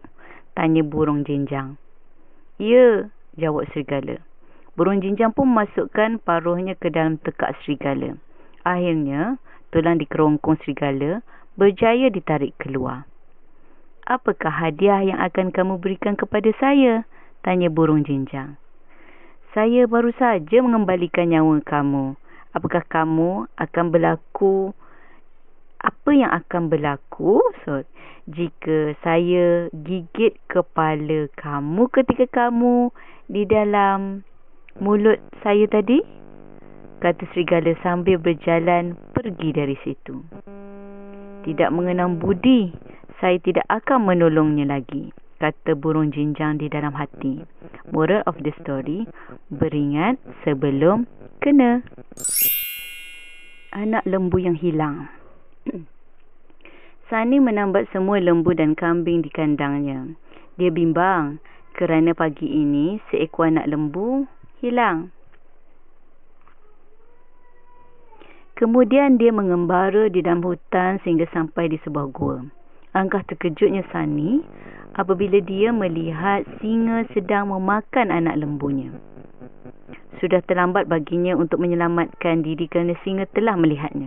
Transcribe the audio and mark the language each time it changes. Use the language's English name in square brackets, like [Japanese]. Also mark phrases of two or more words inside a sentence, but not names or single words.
[Malay] Tanya burung jinjang. Ya, jawab serigala. Burung jinjang pun memasukkan paruhnya ke dalam tekak serigala. Akhirnya, tulang di kerongkong serigala berjaya ditarik keluar. Apakah hadiah yang akan kamu berikan kepada saya? Tanya burung jinjang. Saya baru saja mengembalikan nyawa kamu. Apa yang akan berlaku jika saya gigit kepala kamu ketika kamu di dalam mulut saya tadi? Kata serigala sambil berjalan pergi dari situ. Tidak mengenang budi, saya tidak akan menolongnya lagi, kata burung jinjang di dalam hati. [English] Moral of the story, [Malay] beringat sebelum kena. Anak lembu yang hilang. Sani menambat semua lembu dan kambing di kandangnya. Dia bimbang kerana pagi ini seekor anak lembu hilang. Kemudian dia mengembara di dalam hutan sehingga sampai di sebuah gua. Alangkah terkejutnya Sani apabila dia melihat singa sedang memakan anak lembunya. Sudah terlambat baginya untuk menyelamatkan diri kerana singa telah melihatnya.